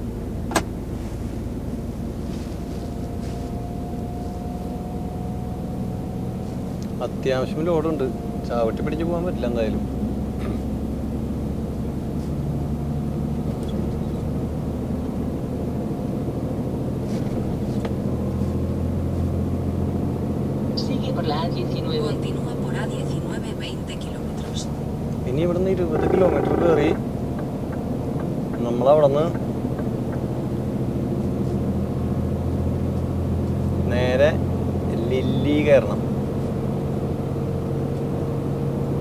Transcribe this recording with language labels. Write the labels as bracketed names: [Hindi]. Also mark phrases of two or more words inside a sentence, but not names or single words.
[Malayalam] അത്യാവശ്യം ലോഡുണ്ട്, ചാവട്ടി പിടിച്ച് പോകാൻ പറ്റില്ല എന്തായാലും. [Spanish] Continúa por A19 20 kilómetros. [Malayalam] ഇനി ഇവിടുന്ന് 20 കിലോമീറ്റർ കയറി നമ്മളവിടെ നിന്ന് നേരെ ലില്ലി കയറണം.